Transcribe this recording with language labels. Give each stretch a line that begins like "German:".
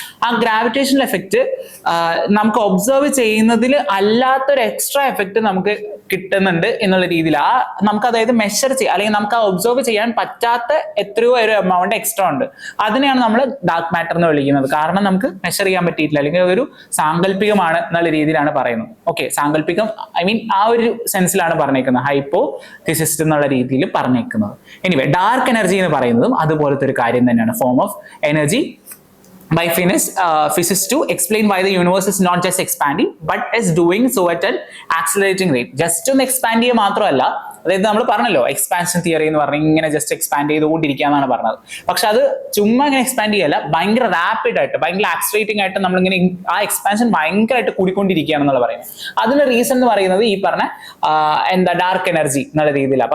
Malayalam: ആ gravitation effect നമുക്ക് observe ചെയ്യുന്നതിൽ അല്ലാത്തൊരു എക്സ്ട്രാ എഫക്റ്റ് നമുക്ക് കിട്ടുന്നുണ്ട് എന്നുള്ള രീതിയിൽ നമുക്ക് അതായത് മെഷർ ചെയ്യാം, അല്ലെങ്കിൽ നമുക്ക് ആ ഒബ്സർവ് ചെയ്യാൻ പറ്റാത്ത എത്രയോ ഒരു എമൗണ്ട് എക്സ്ട്രാ ഉണ്ട്. അതിനെയാണ് നമ്മൾ ഡാർക്ക് മാറ്റർ എന്ന് വിളിക്കുന്നത്. കാരണം നമുക്ക് മെഷർ ചെയ്യാൻ പറ്റിയിട്ടില്ല, അല്ലെങ്കിൽ ഒരു സാങ്കല്പികമാണ് എന്നുള്ള രീതിയിലാണ് പറയുന്നത്. ഓക്കെ, സാങ്കല്പികം ഐ മീൻ ആ ഒരു സെൻസിലാണ് പറഞ്ഞേക്കുന്നത്, ഹൈപ്പോതെസിസ് എന്നുള്ള രീതിയിൽ പറഞ്ഞേക്കുന്നത്. എനിവേ, ഡാർക്ക് എനർജി എന്ന് പറയുന്നതും അതുപോലത്തെ ഒരു കാര്യം തന്നെയാണ്.
English: Form of energy by physicists to explain why the universe is not just expanding but is doing so at an accelerating rate.
Malayalam: Just ഒന്ന് എക്സ്പാൻഡ് ചെയ്യുക മാത്രമല്ല, അതായത് നമ്മൾ പറഞ്ഞല്ലോ എക്സ്പാൻഷൻ തിയറി എന്ന് പറഞ്ഞാൽ ഇങ്ങനെ ജസ്റ്റ് എക്സ്പാൻഡ് ചെയ്തുകൊണ്ടിരിക്കുക എന്നാണ് പറഞ്ഞത്. പക്ഷെ അത് ചുമ്മാ ഇങ്ങനെ എക്സ്പാൻഡ് ചെയ്യല്ല, ഭയങ്കര റാപ്പിഡ് ആയിട്ട്, ഭയങ്കര ആക്സിലേറ്റിംഗ് ആയിട്ട് നമ്മളിങ്ങനെ ആ എക്സ്പാൻഷൻ ഭയങ്കരമായിട്ട് കൂടിക്കൊണ്ടിരിക്കുകയാണെന്നുള്ള പറയുന്നത്. അതിന് റീസൺ എന്ന് പറയുന്നത് ഈ പറഞ്ഞ എന്താ ഡാർക്ക് എനർജി എന്നുള്ള രീതിയിലാണ്.